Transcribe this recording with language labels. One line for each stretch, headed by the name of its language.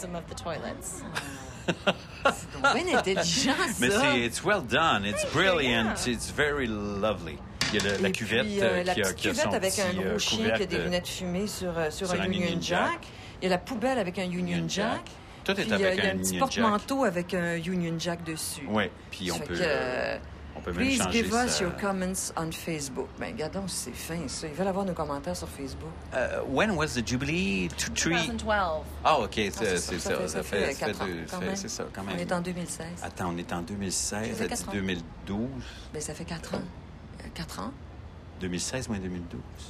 French: C'est bien intelligent, ça. Mais c'est
English: well done, it's brilliant, it's very lovely.
French: Il y a la cuvette qui a son petit avec un gros chien qui a des lunettes fumées sur un Union Jack. Il y a la poubelle avec un Union Jack. Tout est avec un Union Jack. Il y a un petit porte-manteau avec un Union Jack dessus. Oui, puis on peut...
English: Please give us your comments on Facebook.
French: Ben, regardons, c'est fin, ça. Ils veulent avoir nos commentaires sur Facebook.
English: When was the Jubilee? 2012.
French: Ah, OK, ça fait quatre ans quand même. On est en 2016. Attends, on est en 2016, ça fait 2012. Ben, ça fait quatre ans. Quatre ans. 2016 moins 2012.